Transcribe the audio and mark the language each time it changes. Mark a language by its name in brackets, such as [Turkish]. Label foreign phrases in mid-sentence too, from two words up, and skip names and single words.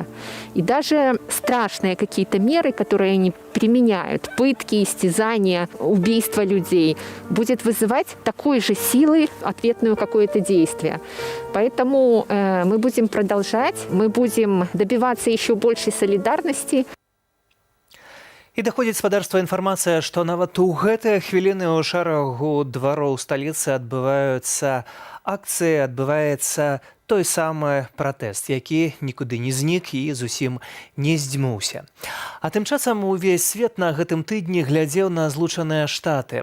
[Russian] И даже страшные какие-то меры, которые они применяют, пытки, истязания, убийства людей, будет вызывать такой же силой ответное какое-то действие. Поэтому мы будем продолжать, мы будем добиваться еще большей солидарности. [Belarusian] І даходзіць спадарства інфармацыя, што нават у гэтыя хвіліны ў шэрагу двароў сталіцы адбываюцца акцыі адбываецца той самы пратэст, які нікуды не знік і зусім не здзьмуўся. А тым часам увесь свет на гэтым тыдні глядзеў на Злучаныя Штаты.